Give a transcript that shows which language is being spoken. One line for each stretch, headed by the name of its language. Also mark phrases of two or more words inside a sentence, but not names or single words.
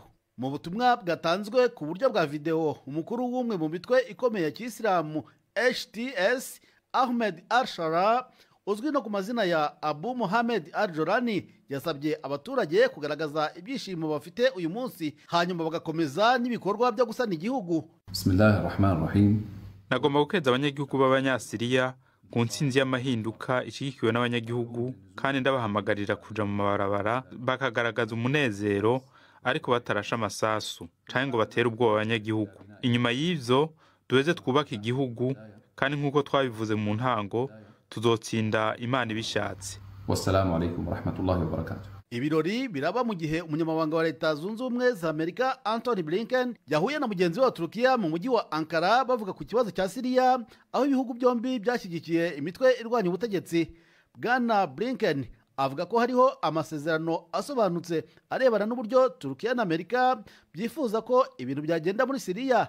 Kinyarwanda: Mu butumwa bwatanzwe ku buryo bwa video, umukuru w'umwe mu mitwe ikomeye ya Kisilamu HTS Ahmed al-Shara uzwi no ku mazina ya Abu Mohammed al-Jorani yasabye abaturage kugaragaza ibyishimo bafite uyu munsi, hanyuma bagakomeza n'ibikorwa byo gusana igihugu.
Arabic: بسم الله الرحمن الرحيم.
Rundi: Nagomba gukeza abanyagihugu b'Abanyasiriya ku ntsinzi y'amahinduka ishigikiwe n'abanyagihugu, kandi ndabahamagarira kuja mu mabarabara bakagaragaza umunezero ariko batarasha amasasu canke ngo batere ubwoba abanyagihugu. Inyuma y'ivyo duheze twubaka igihugu, kandi nk'uko twabivuze mu ntango tuzotsinda Imana ibishatse.
Arabic: والسلام عليكم ورحمة الله وبركاته.
Kinyarwanda: Ibirori biraba mu gihe umunyamabanga wa Leta Zunze Ubumwe za Amerika Anthony Blinken yahuye na mugenzi wa Turukiya mu mujyi wa Ankara bavuga ku kibazo cya Syria, aho ibihugu byombi byashyigikiye imitwe irwanya ubutegetsi. Bwana Blinken avuga ko hariho amasezerano asobanutse arebana n'uburyo Turukiya na Amerika byifuza ko ibintu byagenda muri Syria.